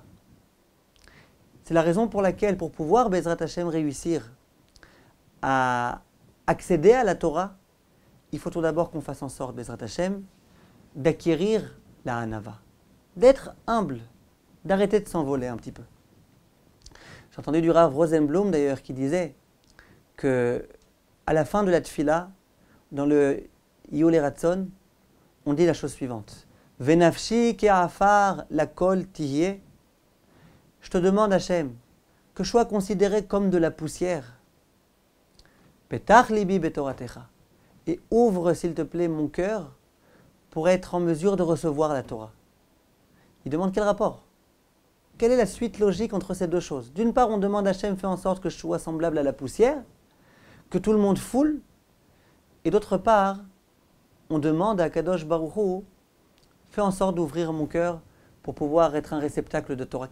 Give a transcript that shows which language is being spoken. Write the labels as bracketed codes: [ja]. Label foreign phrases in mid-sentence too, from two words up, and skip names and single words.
[fr] C'est la raison pour laquelle, pour pouvoir, [he] בעזרת השם, [fr] réussir à accéder à la Torah, il faut tout d'abord qu'on fasse en sorte, [he] בעזרת השם, [fr] d'acquérir la hanava, d'être humble, d'arrêter de s'envoler un petit peu. J'ai entendu du Rav Rosenblum d'ailleurs qui disait que à la fin de la tfila, dans le [he] יהי רצון, [fr] on dit la chose suivante: [he] ונפשי כעפר לכל תהיה. [fr] Je te demande, Hachem, que je sois considéré comme de la poussière. [he] פתח לבי בתורתך. [fr] Et ouvre, s'il te plaît, mon cœur pour être en mesure de recevoir la Torah. Il demande quel rapport? Quelle est la suite logique entre ces deux choses? D'une part, on demande à Hachem, fais en sorte que je sois semblable à la poussière, que tout le monde foule. Et d'autre part, on demande à [he] קדוש ברוך הוא, [fr] fais en sorte d'ouvrir mon cœur pour pouvoir être un réceptacle de Torah.